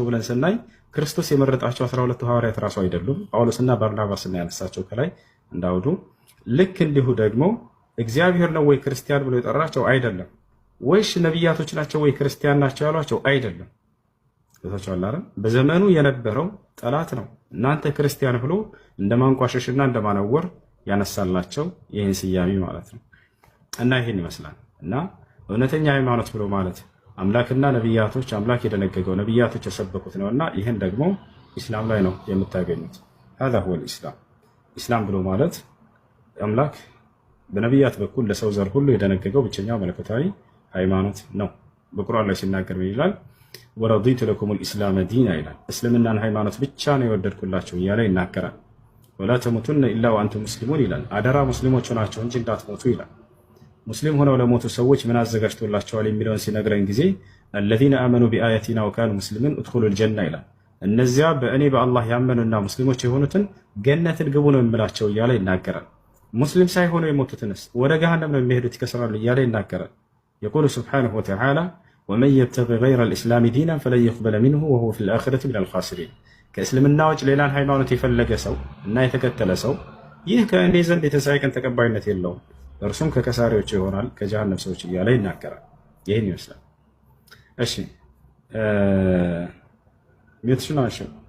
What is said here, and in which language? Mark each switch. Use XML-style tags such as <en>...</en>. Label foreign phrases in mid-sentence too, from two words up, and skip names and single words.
<am>ብለን ስናይ ክርስቶስ የመረጣቸው 12ቱ ሐዋርያት ራሱ አይደሉም። ጳውሎስና ባርናባስና ያነሳቸው ከላይ እንዳውዱ። ልክ እንዲሁ ደግሞ እግዚአብሔር ነው ወይ ክርስቲያን ብሎ የጠራቸው አይደለም። ወይስ ነቢያቶች ናቸው ወይ ክርስቲያን ናቸው ያሏቸው አይደለም። ታቻላራ በዘመኑ የነበረው ጠላት ነው እናንተ ክርስቲያን ብሎ እንደማንቋሸሽና እንደማነወር ያነሳላቸው ይህን ስያሜ ማለት ነው። እና ይህን ይመስላል። እና እውነተኛ ሃይማኖት ብሎ ማለት አምላክና ነቢያቶች አምላክ የደነገገው ነቢያቶች የሰበኩት ነውና ይህን ደግሞ ኢስላም ላይ ነው የምታገኙት።</am> <ar>هذا هو الإسلام</ar> <am>ኢስላም ብሎ ማለት አምላክ በነቢያት በኩል ለሰው ዘር ሁሉ የደነገገው ብቸኛው መለኮታዊ ሃይማኖት ነው። በቁርአን ላይ ሲናገር ይላል</am> <ar>ورضيت لكم الإسلام دينا</ar> <am>ይላል። እስልምናን ሃይማኖት ብቻ ነው የወደድኩላችሁ እያለ ይናገራል።</am> <ar>ولا تموتن إلا وأنتم مسلمون</ar> <am>ይላል። አደራ ሙስሊሞች ሆናችሁ እንጂ እንዳትሞቱ ይላል። ሙስሊም ሆነው ለሞቱ ሰዎች ምን አዘጋጅቶላቸዋል የሚለውን ሲነግረን ጊዜ</am> <ar>الذين آمنوا بآياتنا وكانوا مسلمين ادخلوا الجنة</ar> <am>ይላል። እነዚያ በእኔ በአላህ ያመኑና ሙስሊሞች የሆኑትን ገነትን ግቡ ነው የምላቸው እያለ ይናገራል። ሙስሊም ሳይሆኑ የሞቱትንስ ወደ ገሃነም ነው የሚሄዱት ይከስራሉ እያለ ይናገራል።</am> <ar>يقول سبحانه وتعالى ومن يبتغي غير الإسلام دينا فلن يقبل منه وهو في الآخرة من الخاسرين</ar> <am>ከእስልምና ውጭ ሌላን ሃይማኖት የፈለገ ሰው እና የተከተለ ሰው ይህ ከእኔ ዘንድ የትንሣኤ ቀን ተቀባይነት የለውም እርሱም ከከሳሪዎች ይሆናል ከጀሃነም ሰዎች እያለ ይናገራል። ይህን ይመስላል። እሺ ሚትሽና እሺ</am>